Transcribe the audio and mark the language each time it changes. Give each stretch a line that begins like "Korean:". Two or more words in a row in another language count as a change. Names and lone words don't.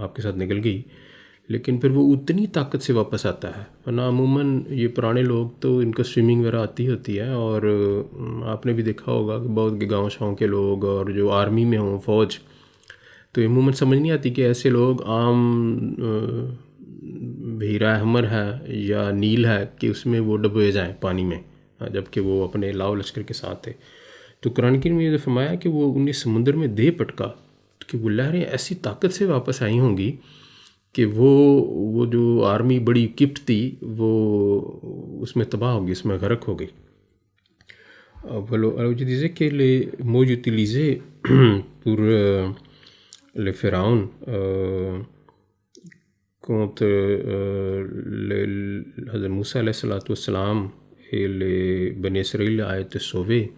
Urdu: کے ساتھ نکل گئی، لیکن پھر وہ اتنی طاقت سے واپس آتا ہے، ورنہ عموماً یہ پرانے لوگ تو ان کو سوئمنگ وغیرہ آتی ہوتی ہے، اور آپ نے بھی دیکھا ہوگا کہ بہت گاؤں شاؤں کے لوگ اور جو آرمی میں ہوں فوج، تو عموماً سمجھ نہیں آتی کہ ایسے لوگ عام بحیرہ احمر ہے یا نیل ہے کہ اس میں وہ ڈبوئے جائیں پانی میں، جبکہ وہ اپنے لاؤ لشکر کے ساتھ تھے۔ تو قرآن کریم میں یہ فرمایا کہ وہ انہیں سمندر میں دے پٹکا، کہ وہ لہریں ایسی طاقت سے واپس آئی ہوں گی کہ وہ جو آرمی بڑی کپٹ تھی وہ اس میں تباہ ہوگی، اس میں غرق ہو گئی۔
French: Je disais que les mots utilisés pour les pharaons contre Hazrat Moussa alayhi salatu wassalam et les Bani Israël a été sauvé.